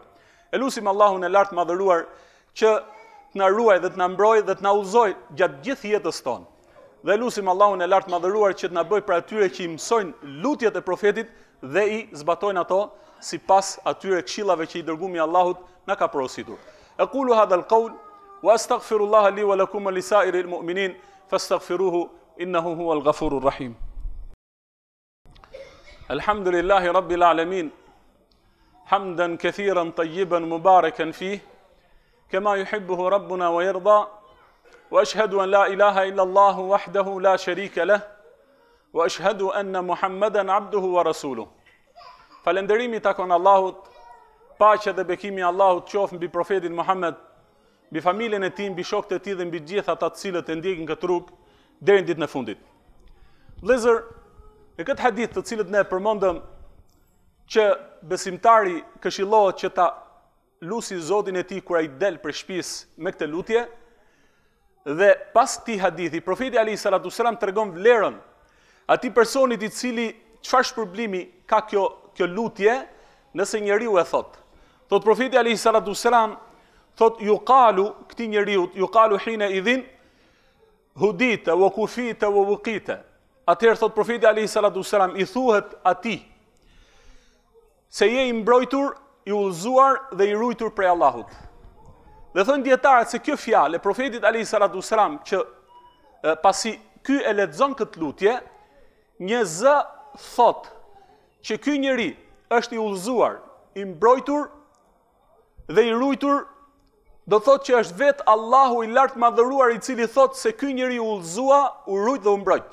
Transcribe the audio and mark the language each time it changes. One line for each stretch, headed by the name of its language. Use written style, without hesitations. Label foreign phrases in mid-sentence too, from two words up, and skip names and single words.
Albanian: E lutim Allahun e lartë madhëruar që të na ruaj dhe të na mbrojë dhe të na udhëzoj gjatë gjithë jetës tonë. Dhe lutim Allahun e lartë madhëruar që të na bëjë për atyre që i mësojnë lutjet e profetit dhe i zbatojnë ato sipas atyre këshillave që i dërgumi i Allahut na ka porositur.
Arabic: أقول هذا القول وأستغفر الله لي ولكم ولسائر المؤمنين فاستغفروه إنه هو الغفور الرحيم. الحمد لله رب العالمين. حمدا كثيرا طيبا مباركا فيه كما يحبه ربنا ويرضى. وأشهد أن لا إله إلا الله وحده لا شريك له وأشهد أن محمدا عبده ورسوله.
Albanian: Falënderimi takon Allahut, paqja dhe bekimi i Allahut qoftë mbi profetin Muhammed, mbi familjen e tij, mbi shokët e tij dhe mbi gjithë ata të cilët e ndjekin këtë rrugë deri në ditën e fundit. Vëllezër, në këtë hadith të cilët ne përmendëm që besimtari këshillohet që ta lusi Zotin e tij kur ai del prej shtëpisë me këtë lutje. Dhe pas këtij hadithi, profeti
Arabic: عليه الصلاة والسلام
Albanian: tregon vlerën atij personit i cili çfarë shpërblimi ka kjo lutje nëse njeriu e thot. Thot profeti
Arabic: عليه الصلاة والسلام,
Albanian: thot yuqalu këtij njeriu,
Arabic: يقال حينئذ هديت وكفيت ووقيت.
Albanian: Atëherë thot profeti
Arabic: عليه الصلاة والسلام,
Albanian: i thuhet atij se je i mbrojtur, i udhëzuar dhe i ruajtur prej Allahut. Dhe thonë dietarët se kjo fjalë e profetit
Arabic: عليه الصلاة والسلام
Albanian: që pasi ky e lexon këtë lutje, një zë thot që ky njeri është i udhëzuar, i mbrojtur dhe i ruajtur, do thot që është vetë Allahu i lartë madhëruar i cili thot se ky njeri u udhëzua, u rujt dhe u mbrojt.